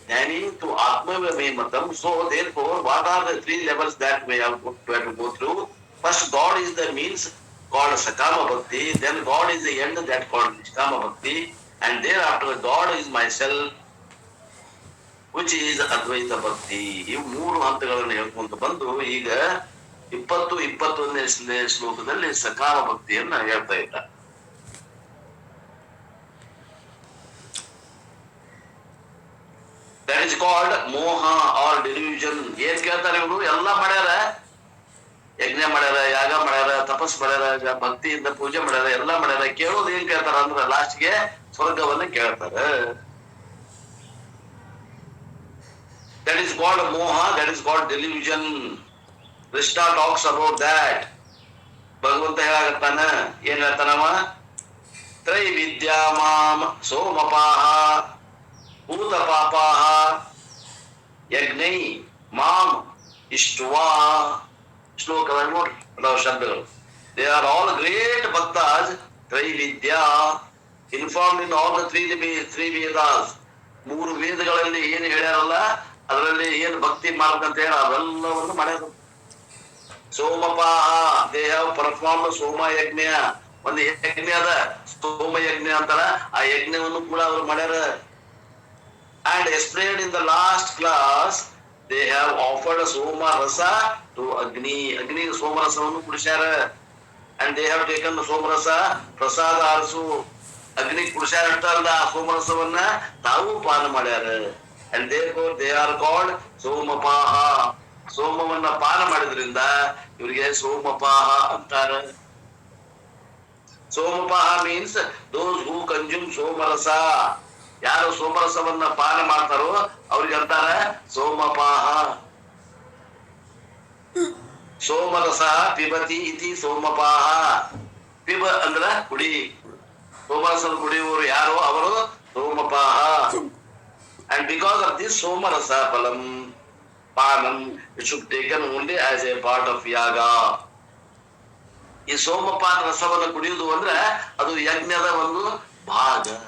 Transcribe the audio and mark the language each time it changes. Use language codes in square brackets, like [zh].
[sa] ಜ್ಞಾನಿ to atma me matam. [en] So therefore, what are the 3 levels that we have to go through? First, God is the means called Sakama Bhakti. Then God is the end that called Niskama Bhakti. And thereafter, God is myself, which is Advaita Bhakti. [kn] ಇವು 3 ಹಂತಗಳನ್ನು ಹೇಳ್ಕೊಂತ ಬಂದು ಈಗ 20-21ನೇ ಶ್ಲೋಕದಲ್ಲಿ ಸಕಾಮ ಭಕ್ತಿಯನ್ನ ಹೇಳ್ತಾ ಇದ್ದ. [en] That is called moha or delusion. [kn] ಏನ್ ಕೇಳ್ತಾರೆ ಇವರು? ಎಲ್ಲ ಮಾಡ್ಯಾರ, ಯಜ್ಞ ಮಾಡ್ಯಾರ, ಯಾಗ ಮಾಡ್ಯಾರ, ತಪಸ್ ಮಾಡ್ಯಾರ, ಭಕ್ತಿಯಿಂದ ಪೂಜೆ ಮಾಡ್ಯಾರ, ಎಲ್ಲ ಮಾಡ್ಯಾರ. ಕೇಳೋದು ಏನ್ ಕೇಳ್ತಾರ ಅಂದ್ರೆ ಲಾಸ್ಟ್ಗೆ ಸ್ವರ್ಗವನ್ನ ಕೇಳ್ತಾರ. [en] That is called moha, that is called delusion. Krishna talks about that. [kn] ಭಗವಂತ ಹೇಳಾಗತ್ತಾನ, ಏನ್ ಹೇಳ್ತಾನವ? [sa] ತ್ರೈವಿದ್ಯಾ ಮಾಂ ಸೋಮಪಾಹ ಭೂತ ಪಾಪಾಹ ಯಜ್ಞೈ ಮಾಂ ಇಷ್ಟ್ವಾ. [kn] ಶ್ಲೋಕದಾಗ ನೋಡ್ರಿ ಅದಾವ ಶಬ್ದಗಳು. [en] They are all great bhaktas. ತ್ರೈವಿದ್ಯಾ informed in all the three Vedas. [kn] 3 ವೇದಗಳಲ್ಲಿ ಏನ್ ಹೇಳ್ಯಾರಲ್ಲ ಅದರಲ್ಲಿ ಏನ್ ಭಕ್ತಿ ಮಾಡ್ಬೇಕಂತ ಹೇಳ ಅವೆಲ್ಲವನ್ನು ಮಾಡ್ಯಾರ. ಸೋಮಪಾಹ, [en] They have performed Soma yajna. [kn] ಒಂದು ಯಜ್ಞ ಅದ ಸೋಮ ಯಜ್ಞ ಅಂತಾರ, ಆ ಯಜ್ಞವನ್ನು ಕೂಡ ಅವ್ರು ಮಾಡ್ಯಾರ. [en] And explained in the last class, they have offered soma rasa to Agni. [kn] Agni soma rasavannu kudisyara, [en] and they have taken the soma rasa prasada also. [kn] Agni kudisyara ಅಷ್ಟಲ್ಲ, ಸೋಮ ರಸವನ್ನ ತಾವು ಪಾನ ಮಾಡ್ಯಾರ. [en] And therefore they are called somapaha. [kn] ಸೋಮವನ್ನ ಪಾನ ಮಾಡಿದ್ರಿಂದ ಇವರಿಗೆ ಸೋಮಪಾಹ ಅಂತಾರ. [en] Somapaha means those who consume somarasa. [kn] ಯಾರು ಸೋಮರಸವನ್ನ ಪಾನ ಮಾಡ್ತಾರೋ ಅವ್ರಿಗೆ ಅಂತಾರ ಸೋಮಪಾಹ. [sa] ಸೋಮರಸ ಪಿಬತಿ ಇತಿ ಸೋಮಪಾಹ. [kn] ಪಿಬ ಅಂದ್ರ ಕುಡಿ, ಸೋಮರಸದ ಕುಡಿಯುವವರು ಯಾರು ಅವರು ಸೋಮಪಾಹ. [en] And because of this somarasa phalam panam, it should be taken only as a part of yaga. [kn] ಈ ಸೋಮಪಾನ ರಸವನ್ನು ಕುಡಿಯುವುದು ಅಂದ್ರೆ ಅದು ಯಜ್ಞದ ಒಂದು ಭಾಗ.